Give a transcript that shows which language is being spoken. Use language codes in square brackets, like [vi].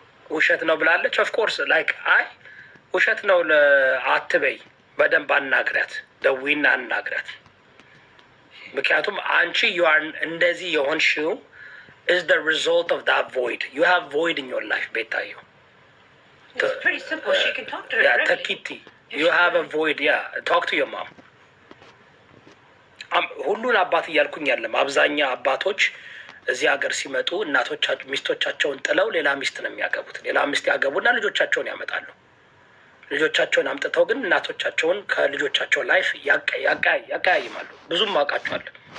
[am] ውሸት ነው ብላለች። ኦፍኮርስ ላይክ አይ ውሸት ነው አትበይ፣ በደንብ አናግሪያት፣ ደዊና አናግሪያት። ምክንያቱም አንቺ ዩአር እንደዚህ የሆንሽው [en] is the result of that void. You have void in your life, ቤታዮ። It's pretty simple. She can talk to her directly. ተኪቲ you have a void. Yeah, talk to your mom. [am] ሁሉን አባት እያልኩኝ ያለም አብዛኛ አባቶች እዚህ ሀገር ሲመጡ ሚስቶቻቸውን ጥለው ሌላ ሚስት ነው የሚያገቡት። ሌላ ሚስት ያገቡና ልጆቻቸውን ያመጣሉ። ልጆቻቸውን አምጥተው ግን እናቶቻቸውን ከልጆቻቸው ላይፍ ያቀያይማሉ። ብዙም አውቃቸዋለሁ።